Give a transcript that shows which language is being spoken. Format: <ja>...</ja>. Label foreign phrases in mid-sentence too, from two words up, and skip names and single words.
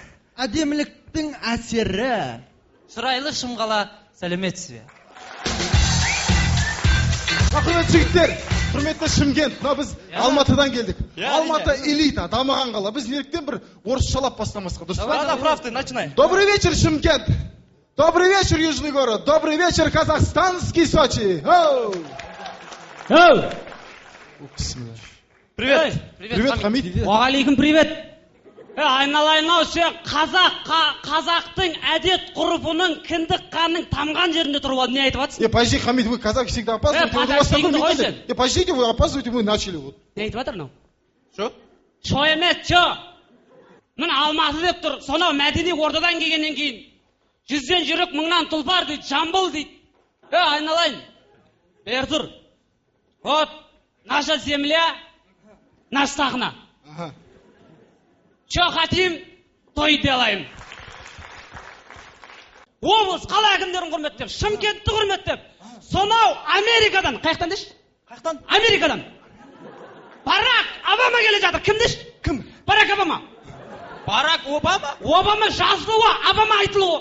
<kk>әдеміліктің әсері. Шырайлы шымғала сәлеметсіз бе? Құрметті жігіттер, құрметті Шымкент, біз Алматыдан келдік. Алматы элита, дамыған қала. Біз неліктен бір орысшалап бастамасқа, дұрыс па?</kk> <ru>Да, прав ты, начинай. Добрый вечер, Шымкент. Добрый вечер, Южный город. Добрый вечер, казахстанский Сочи. Привет. Привет, Хамид. Уағалейкум привет.</ru> <kk>Айналайын ау, қазақтың әдет ғұрпының кіндік қанның тамған жерінде тұрып алып не айтып жатсың?</kk> <ru>Подожди, Хамид, вы казах всегда опаздываете. Подождите, вы опаздываете, вы начали.</ru> <kk>Не айтып жатыр мынау?</kk> <ru>Что?</ru> <kk>Шо емес, шо. Мына Алматы деп тұр, сонау мәдени ордадан келгеннен кейін 100-ден жүрек, 1000-нан тұлпар дейді, Жамбыл дейді. Айналайын. Бер тұр.</kk> <ru>Вот, наша земля, наш сахна. Что хотим, то и делаем.</ru> <kk>Облыс, қала әкімдерін құрметтеп, Шымкентті құрметтеп, сонау Америкадан, қаяқтан деші? Қаяқтан? Америкадан. Барак Обама келе жатыр, кім деші? Кім? Барак Обама. Барак Обама? Обама жазылуы, Обама айтылуы.</kk>